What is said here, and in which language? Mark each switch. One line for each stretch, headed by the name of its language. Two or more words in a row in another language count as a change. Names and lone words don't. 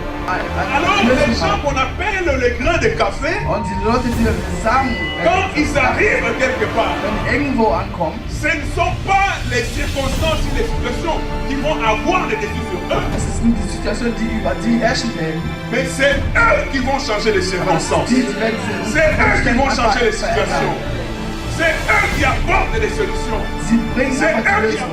French: Alors les gens qu'on appelle les grains de café,
German: Und die Leute, die Samen,
French: quand ils arrivent quelque part,
German: wenn die irgendwo ankommen,
French: ce ne sont pas les circonstances et les situations qui vont avoir le dessus sur eux,
German: es ist nicht die Situation, die über die herrschen werden.
French: mais c'est eux qui vont changer les circonstances.
German: Die werden sie-
French: C'est eux qui vont changer les situations. C'est eux qui apportent les solutions.
German: Sie bringen
French: C'est
German: einfach die
French: eux qui
German: Lösung.